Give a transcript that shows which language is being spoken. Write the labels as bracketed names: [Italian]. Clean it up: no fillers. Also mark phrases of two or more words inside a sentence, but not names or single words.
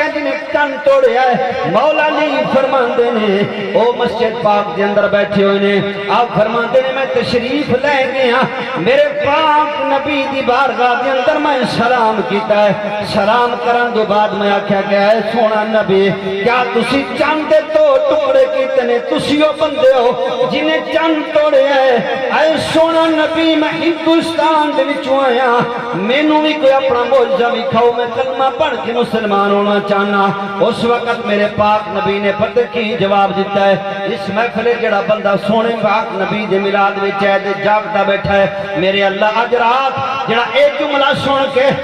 [Punjabi] ہیں جنہیں تن توڑیا ہے مولا علی فرماندے نے او مسجد پاک دے اندر بیٹھے ہوئے نے آپ فرماندے نے میں تشریف لے گیا میرے پاک نبی دی بارگاہ دے اندر میں سلام کیتا ہے سلام کرن دو بعد میں آکھیا کہ اے سونا نبی کیا تسی چند دے 2 ٹکڑے کیتے نے تسی او بندے ہو جنہیں چند توڑے ہے اے سونا نبی میں ہندوستان دے وچوں آیا مینوں بھی کوئی اپنا معجزہ وکھاؤ میں کلمہ پڑھ کے مسلمان ہونا چاہنا اس وقت میرے پاک نبی نے پتہ کی جواب دیتا ہے اس محفل جڑا بندہ سونے پاک نبی دے میلاد وچ ہے تے جاگدا بیٹھا ہے میرے اللہ اج رات جڑا اے جملہ سن کے